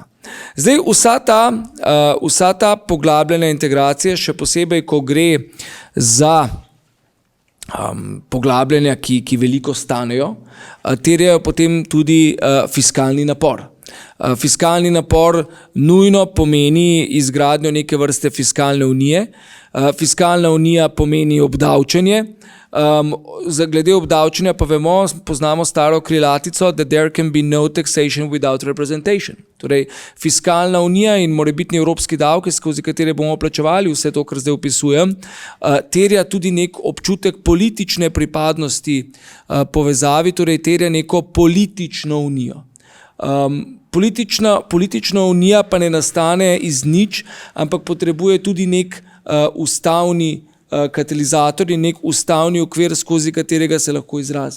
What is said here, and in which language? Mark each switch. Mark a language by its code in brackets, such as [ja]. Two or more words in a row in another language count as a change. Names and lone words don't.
[sl] Zdaj, vsa ta poglabljena integracija, še posebej, ko gre za poglabljanja, ki veliko stanejo, terjajo potem tudi fiskalni napor. Fiskalni napor nujno pomeni izgradnjo neke vrste fiskalne unije. Fiskalna unija pomeni obdavčenje. Glede obdavčenja pa poznamo staro krilatico, [en] that there can be no taxation without representation. [sl] Torej, fiskalna unija in morebitni evropski davki, skozi katere bomo plačevali vse to, kar zdaj opisujem, terja tudi nek občutek politične pripadnosti povezavi, torej terja neko politično unijo. Politična unija pa ne nastane iz nič, ampak potrebuje tudi nek ustavni katalizator in nek ustavni okvir, skozi katerega se lahko izrazi.